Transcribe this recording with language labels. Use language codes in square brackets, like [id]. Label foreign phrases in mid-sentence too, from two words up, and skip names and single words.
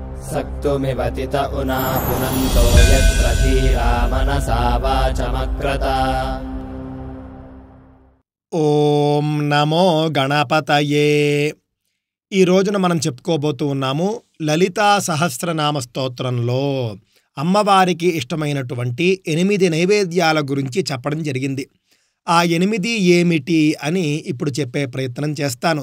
[sa] सक्तुमिवतित उना पुनन्तो यत्र धीरा मनसा वाचमक्रत। ఓం నమో గణపతయే. [te] ఈ రోజున మనం చెప్పుకోబోతూ ఉన్నాము లలితా సహస్రనామ స్తోత్రంలో అమ్మవారికి ఇష్టమైనటువంటి 8 నైవేద్యాల గురించి చెప్పడం జరిగింది. ఆ 8 ఏమిటి అని ఇప్పుడు చెప్పే ప్రయత్నం చేస్తాను.